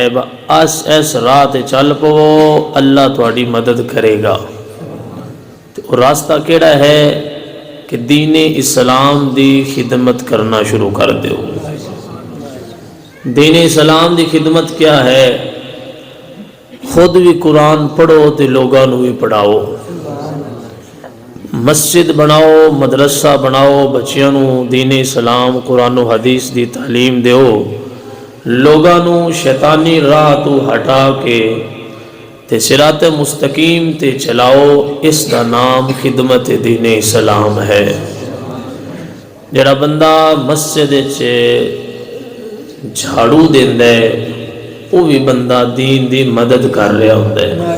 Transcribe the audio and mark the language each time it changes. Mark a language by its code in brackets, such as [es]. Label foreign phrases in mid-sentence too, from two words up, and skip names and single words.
[pa] ہے اس راہ تے چل پو اللہ تہاڈی مدد کرے گا تو راستہ کیڑا ہے کہ دین اسلام دی خدمت کرنا شروع کر دیو۔ دین اسلام دی خدمت کیا ہے؟ خود بھی قرآن پڑھو تے لوگاں نو بھی پڑھاؤ، مسجد بناؤ، مدرسہ بناؤ، بچیاں نو دین اسلام قرآن و حدیث دی تعلیم دیو، لوگاں نو شیطانی راہ تو ہٹا کے تے صراط مستقیم تے چلاؤ۔ اس دا نام خدمت دین اسلام ہے۔ جڑا بندہ مسجد جھاڑو دیندا ہے وہ بھی بندہ دین دی مدد کر رہا ہوتا ہے۔